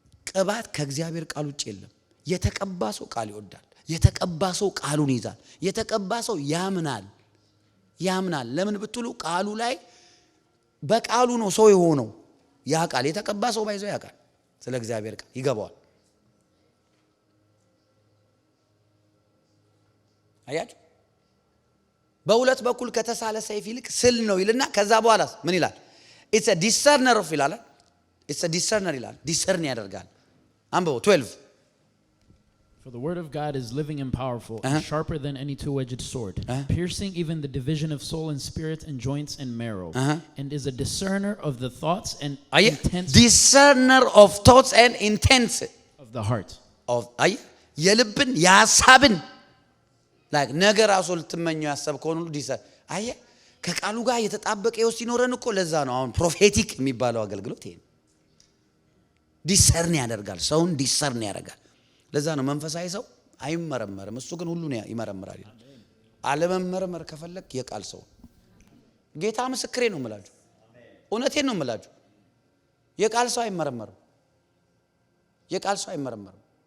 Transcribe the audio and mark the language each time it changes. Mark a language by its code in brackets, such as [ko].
[am] ቅባት ከእግዚአብሔር ቃል ውጭ የለም። የተቀባ ሰው ቃል ይወዳል። የተቀባ ሰው ቃሉን ይዛል። የተቀባ ሰው ያምናል። ለምን ብትሉ ቃሉ ላይ በቃሉ ነው ሰው የሆነው። ያ ቃል የተቀባ ሰው ባይዘው ያ ቃል ስለ እግዚአብሔር ቃል ይገባዋል። አያችሁ በሁለት በኩል ከተሳለ ሰይፍ ይልቅ ስል ነው ይልና ከዛ በኋላ ምን ይላል? [en] ኢትስ አ ዲሰርነር ኦፍ [am] ይላል። [en] ኢትስ አ ዲሰርነር [am] ይላል። ዲሰርን ያደርጋል። አንብበው 12 [en] For the word of God is living and powerful, and sharper than any two-edged sword, piercing even the division of soul and spirit and joints and marrow, and is a discerner of the thoughts and intents discerner of thoughts and intents of the heart. of [am] የልብን የሐሳብን like ነገር ራሱ ልትመኘው ያሰብከውን ሁሉ ዲሰር ከቃሉ ጋር የተጣበቀ ህይወት ሲኖረን እኮ ለዛ ነው አሁን ፕሮፌቲክ የሚባለው አገልግሎት ይሄ ዲሰርን ያደርጋል ሰውን ዲሰርን ያደርጋል ለዛ ነው መንፈሳዊ ሰው አይመረመርም እሱ ግን ሁሉን ይመረምራል አለመመርመር ከፈለክ የቃል ሰው ጌታ ምስክሬ ነው የምላችሁ እውነቴን ነው የምላችሁ የቃል ሰው አይመረመርም የቃል ሰው አይመረመርም